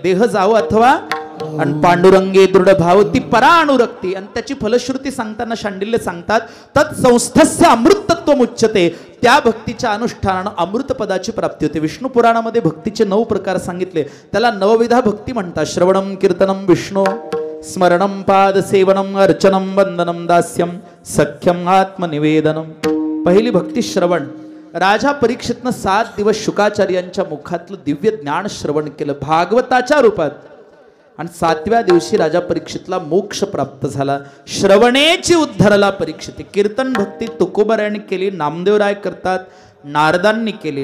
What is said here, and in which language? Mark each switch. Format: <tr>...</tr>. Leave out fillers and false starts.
<mr>देह जावो अथवा आणि पांडुरंगे दृढ भाव ती परा अनुरक्ती. आणि त्याची फलश्रुती सांगताना शांडिल्य सांगतात</mr> <sa>तत्संस्थस्य अमृतत्व मुच्यते.</sa> <mr>त्या भक्तीच्या अनुष्ठानानं अमृतपदाची प्राप्ती होते. विष्णू पुराणामध्ये भक्तीचे 9 प्रकार सांगितले. त्याला नवविधा भक्ती म्हणतात.</mr> <sa>श्रवणम कीर्तनम विष्णू, स्मरणम पाद सेवनम, अर्चनम वंदनम, दास्यम सख्यम आत्मनिवेदनम.</sa> <mr>पहिली भक्ती श्रवण. राजा परीक्षितनं 7 दिवस शुकाचार्यांच्या मुखातलं दिव्य ज्ञान श्रवण केलं भागवताच्या रूपात. आणि 7व्या दिवशी राजा परीक्षितला मोक्ष प्राप्त झाला. श्रवणेची उद्धरला परीक्षित. कीर्तन भक्ती तुकोबरायांनी केली, नामदेवराय करतात, नारदांनी केली.</mr>